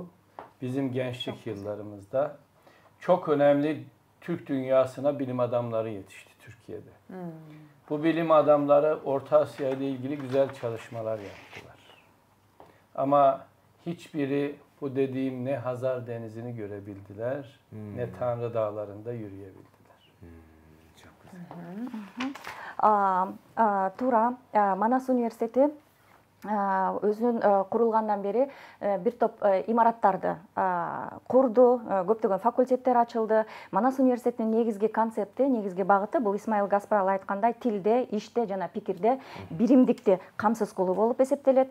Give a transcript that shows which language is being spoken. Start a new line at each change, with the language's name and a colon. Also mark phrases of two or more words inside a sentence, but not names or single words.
Turkish: Bizim gençlik yıllarımızda çok önemli Türk dünyasına bilim adamları yetişti Türkiye'de. Bu bilim adamları Orta Asya ile ilgili güzel çalışmalar yaptılar. Ama hiçbiri bu dediğim ne Hazar Denizi'ni görebildiler, ne Tanrı Dağları'nda yürüyebildiler. Çok güzel.
Kyrgyz: Туура, Манас университети өзүнүн курулгандан бери бир топ имараттарды курду, көптөгөн факультеттер ачылды. Манас университетинин негизги концепти, негизги багыты бул Исмаил Гаспаралы айткандай тилде, иште жана пикирде биримдикти камсыз кылуу болуп эсептелет.